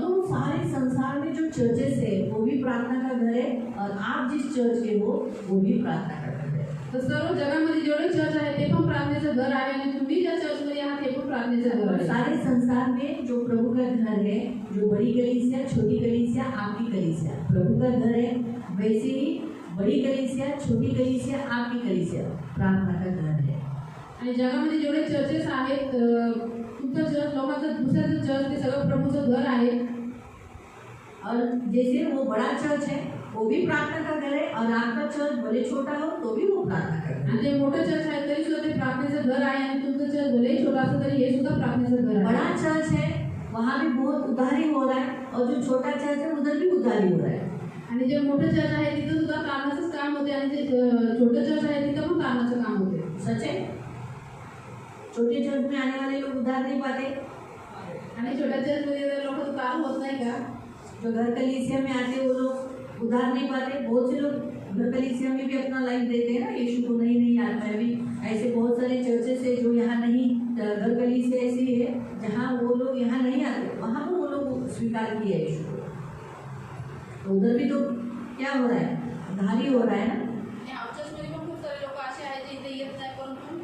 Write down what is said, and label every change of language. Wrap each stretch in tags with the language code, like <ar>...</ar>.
<hi>तो सारे संसार में जो चर्चेस है वो भी प्रार्थना का घर है, और आप जिस चर्च के हो वो भी प्रार्थना का घर है।</hi> <mr>तर सर्व जगामध्ये जेवढे चर्च आहे ते पण प्रार्थनेचं घर आहे, आणि तुम्ही ज्या चर्चमध्ये आहात ते पण प्रार्थनेचं घर</mr> <hi>और</hi> <mr>आहे।</mr> <hi>सारे संसार में जो प्रभु का घर है, जो बड़ी कलीसिया, छोटी कलीसिया, आपकी कलीसिया, प्रभु का घर है, वैसे ही बड़ी कलीसिया, छोटी कलीसिया, आपकी कलीसिया प्रार्थना का घर है।</hi> <mr>आणि जगामध्ये जेवढे चर्चेस आहेत, तुमचं चर्च, लोकांचं दुसऱ्याचं चर्च, ते सगळं प्रभूचं घर आहे।</mr> <hi>और जैसे वो बड़ा चर्च है वो भी प्रार्थना का घर है, और आपका चर्च भले छोटा हो तो भी वो प्रार्थना का घर है।</hi> <mr>आणि जे मोठं चर्च आहे तरी सुद्धा ते प्रार्थनेचं घर आहे, आणि तुमचं चर्च भलेही छोटा असलं तरी हे सुद्धा प्रार्थनेचं घर आहे।</mr> <hi>बड़ा चर्च है वहाँ भी बहुत उधारी हो रहा है, और जो छोटा चर्च है उधर भी उधारी हो रहा है।</hi> <mr>आणि जे मोठं चर्च आहे तिथं सुद्धा प्रार्थनाचंच काम होते, आणि जे छोटं चर्च आहे तिथं पण प्रार्थनाचं काम होते।</mr> <hi>सच है, छोटे चर्च में आने वाले लोग उधार नहीं पाते,</hi> <mr>आणि छोट्या चर्चमध्ये लोक काम होत नाही का?</mr> <hi>जो घर कलीसिया में आते वो लोग उधार नहीं पाते। बहुत से लोग घर कलीसिया में भी अपना लाइफ देते हैं ना, यीशु को नहीं आता है। भी ऐसे बहुत सारे चर्चेस है जो यहाँ नहीं, घर कलीसिया ऐसी है जहाँ वो लोग यहाँ नहीं आते, वहाँ पर वो लोग स्वीकार किया यीशु को। तो उधर भी तो क्या हो रहा है, उधारी हो रहा है ना।</hi> <mr>आणि आमच्याचमध्ये पण खूप सारे लोक असे आहेत जे इथे येत नाही, परंतु</mr>